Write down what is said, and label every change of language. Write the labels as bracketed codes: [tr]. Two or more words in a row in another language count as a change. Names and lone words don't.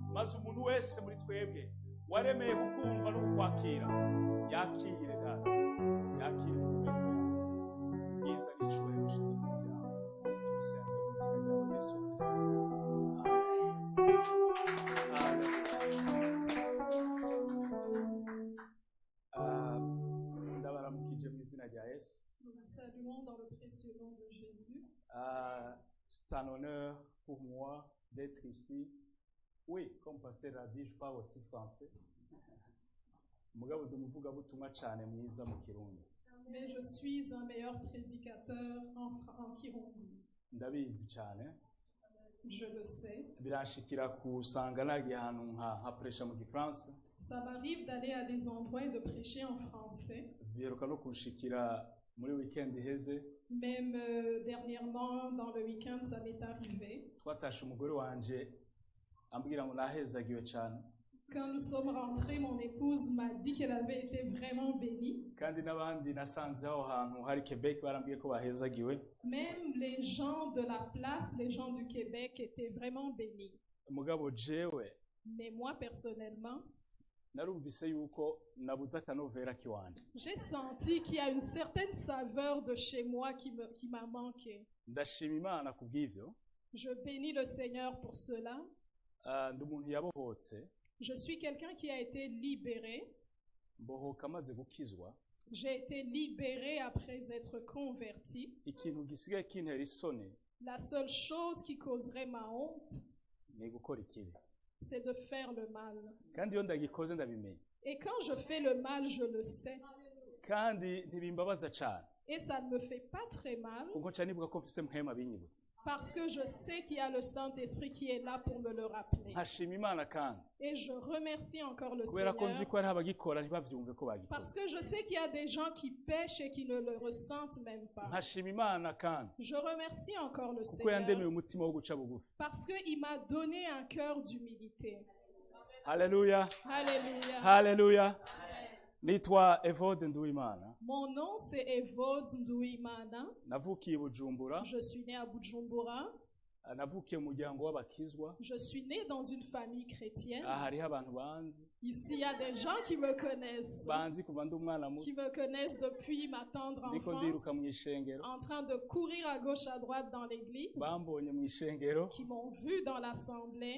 [rn] maze umuntu wese muri twebwe waremeye kukumva no kukwakira yakire data yakire ubwenge bwiza n'icubahiro bishize mu byawe tubisenze mu izina ryawe Yesu Kristo. Ndabaramukije mu izina rya Yesu. [fr] Nous vous saluons dans le précieux nom de Jésus. C'est un honneur pour moi d'être ici. Oui, comme pasteur l'a dit, je parle aussi français. [rn] Mugabo ndumuvugabutumwa cyane mwiza mu Kirundi. [fr] Mais je suis un meilleur prédicateur en Kirundi. [rn] Ndabizi cyane. [fr] Je le sais. [rn] Biranshikira kusanga nagiye ahantu nka presha mu Gifaransa. [fr] Ça m'arrive d'aller à des endroits et de prêcher en français. [rn] Biheruka no kunshikira muri weekend iheze. [fr] Même dernièrement, dans le week-end, ça m'est arrivé. [rn] Twatashe umugore wanje ambwira ngo nahezagiwe cyane. [fr] Quand nous sommes rentrés, mon épouse m'a dit qu'elle avait été vraiment bénie. [rn] Kandi n'abandi nasanze aho hantu hari Quebec barambwiye ko bahezagiwe. [fr] Même les gens de la place, les gens du Québec étaient vraiment bénis. [rn] Mugabo jewe. [fr] Mais moi, personnellement, [rn] narumvise yuko nabuze akanovera kiwanje. [fr] J'ai senti qu'il y a une certaine saveur de chez moi qui m'a manqué. [rn] Ndashima Imana kubw'ivyo. [fr] Je bénis le Seigneur pour cela. [rn] Ndi umuntu yabohotse. [fr] Je suis quelqu'un qui a été libéré. [rn] Mbohoka maze gukizwa. [fr] J'ai été libéré après être converti. [rn] Ikintu gisigaye kintera isoni. [fr] La seule chose qui causerait ma honte, [rn] ni gukora ikibi. [fr] C'est de faire le mal. [rn] Kandi iyo ndagikoze ndabimenya. [fr] Et quand je fais le mal, je le sais. [rn] Kandi ntibimbabaza cyane. [fr] Et ça ne me fait pas très mal. [rn] Kuko cyane nibuka ko mfise mpema binyibutse. [fr] Parce que je sais qu'il y a le Saint-Esprit qui est là pour me le rappeler. [rn] Nkashima Imana kandi. [fr] Et je remercie encore le [rn] Kubera ko nzi [fr] Seigneur. [rn] ko hari abagikora ntibavyumve ko bagikora. [fr] Parce que je sais qu'il y a des gens qui pêchent et qui ne le ressentent même pas. [rn] Nkashima Imana kandi. [fr] Je remercie encore le [rn] Kuko yandemeye [fr] Seigneur. [rn] umutima wo guca bugufi. [fr] Parce qu'il m'a donné un cœur d'humilité. Alléluia. Alléluia. Alléluia. [rn] Nitwa Evode Nduwimana. [fr] Mon nom c'est Evode Nduwimana. [rn] Navukiye Bujumbura. [fr] Je suis né à Bujumbura. [rn] Navukiye mu muryango w'abakizwa. [fr] Je suis né dans une famille chrétienne. [rn] Hariho abantu banzi. [fr] Ici, il y a des gens qui me connaissent. [rn] Banzi kuva ndi umwana muto. [fr] Qui me connaissent depuis ma tendre [rn] Ndiko [fr] enfance. [rn] ndiruka mu ishengero. [fr] En train de courir à gauche à droite dans l'église. [rn] Bambonye mu ishengero. [fr] Qui m'ont vu dans l'assemblée.